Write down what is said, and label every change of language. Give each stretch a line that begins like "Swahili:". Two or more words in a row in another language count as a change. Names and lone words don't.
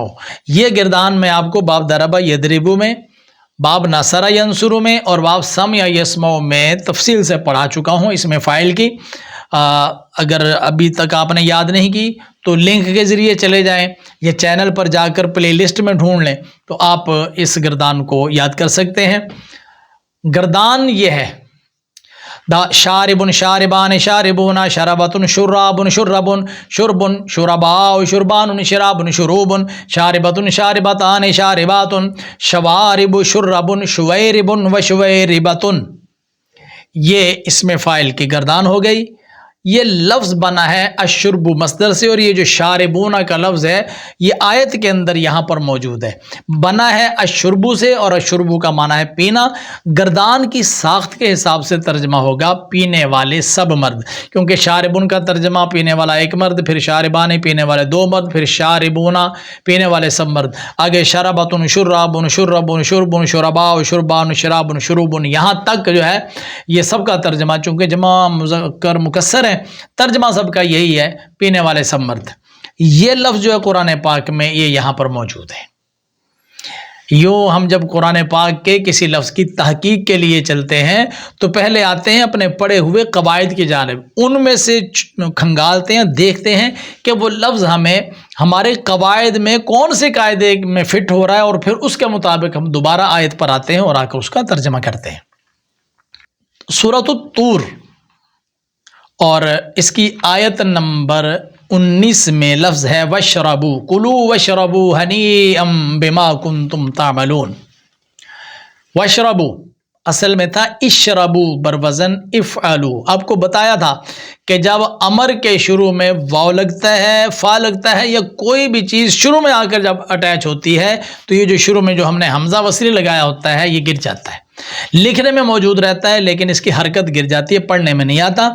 Urdu: یہ گردان میں آپ کو باب
Arabic: ضرب یضرب
Urdu: میں، باب
Arabic: نصر ینصر
Urdu: میں، اور باب
Arabic: سمع یسمع
Urdu: میں تفصیل سے پڑھا چکا ہوں اس میں فاعل کی۔ اگر ابھی تک آپ نے یاد نہیں کی تو لنک کے ذریعے چلے جائیں یا چینل پر جا کر پلے لسٹ میں ڈھونڈ لیں تو آپ اس گردان کو یاد کر سکتے ہیں۔ گردان یہ ہے
Arabic: شاربن شاربان شاربون شربتن شرابن شربن شربن شرباء شربان شرابن شروبن شاربتن شاربتان شارباتن شوارب شربن شویربن و شویربتن۔
Urdu: یہ اسم فاعل کی گردان ہو گئی۔ یہ لفظ بنا ہے الشرب مصدر سے، اور یہ جو شاربون کا لفظ ہے یہ آیت کے اندر یہاں پر موجود ہے، بنا ہے الشرب سے، اور الشرب کا معنی ہے پینا۔ گردان کی ساخت کے حساب سے ترجمہ ہوگا پینے والے سب مرد، کیونکہ شاربون کا ترجمہ پینے والا ایک مرد، پھر شاربان پینے والے دو مرد، پھر شاربون پینے والے سب مرد، آگے
Arabic: شربتن شرابن شربن شربن شرباء شربان شرابن شروبن،
Urdu: یہاں تک جو ہے یہ سب کا ترجمہ، چونکہ جمع مذکر مکسر ہے، ترجمہ سب کا یہی ہے پینے والے سب مرد۔ یہ لفظ جو ہے قرآن پاک میں یہ یہاں پر موجود ہے۔ یوں ہم جب قرآن پاک کے کسی لفظ کی تحقیق کے لیے چلتے ہیں تو پہلے آتے ہیں اپنے پڑھے ہوئے قواعد کی جانب، ان میں سے کھنگالتے ہیں، دیکھتے ہیں کہ وہ لفظ ہمیں ہمارے قواعد میں کون سے قاعدے میں فٹ ہو رہا ہے، اور پھر اس کے مطابق ہم دوبارہ آیت پر آتے ہیں اور آ کر اس کا ترجمہ کرتے ہیں۔ سورۃ الطور اور اس کی آیت نمبر 19 میں لفظ ہے
Arabic: وَاشْرَبُوا كُلُوا وَاشْرَبُوا هَنِيئًا بِمَا كُنتُمْ تَعْمَلُونَ۔
Urdu: وَاشْرَبُوا اصل میں تھا اشربوا بروزن افعلوا۔ آپ کو بتایا تھا کہ جب امر کے شروع میں واو لگتا ہے، فا لگتا ہے، یا کوئی بھی چیز شروع میں آ کر جب اٹیچ ہوتی ہے تو یہ جو شروع میں جو ہم نے حمزہ وصلی لگایا ہوتا ہے یہ گر جاتا ہے، لکھنے میں موجود رہتا ہے لیکن اس کی حرکت گر جاتی ہے، پڑھنے میں نہیں آتا۔